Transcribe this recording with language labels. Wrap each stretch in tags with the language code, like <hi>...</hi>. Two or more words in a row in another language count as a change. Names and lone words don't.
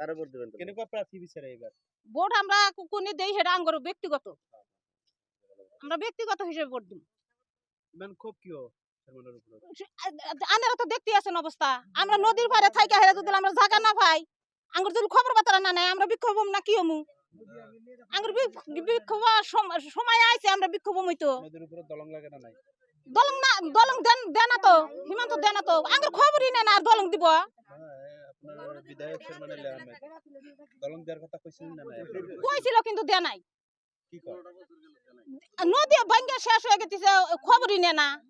<bn>ভোট আমরা কোন দেই সেটা আঙ্গুর ব্যক্তিগত, আমরা ব্যক্তিগত হিসেবে ভোট দিব। আনারা তো দেখতে আছেন অবস্থা, আমরা নদীর পারে থাকি হেরে যদি আমরা জায়গা না পাই, আঙ্গুর যদি খবর বার্তা না নাই আমরা বিক্ষোভ হম না কি হমু আঙ্গুর বিক্ষোভ সময় আইছে আমরা বিক্ষোভ হমই তো নদীর উপরে দলং লাগে না নাই? দলং না দলং দেন না তো হিমন্ত দেন না তো আঙ্গুর খবরই নেই না আর দলং দিব আপনার বিধায়ক চেয়ারম্যান এলে আহমেদ দলং দেওয়ার কথা কইছিলেন না নাই? কইছিল কিন্তু দেয় নাই কি কর? নদী ভাঙ্গা শেষ হয়ে গেছে খবরই নেই না</bn>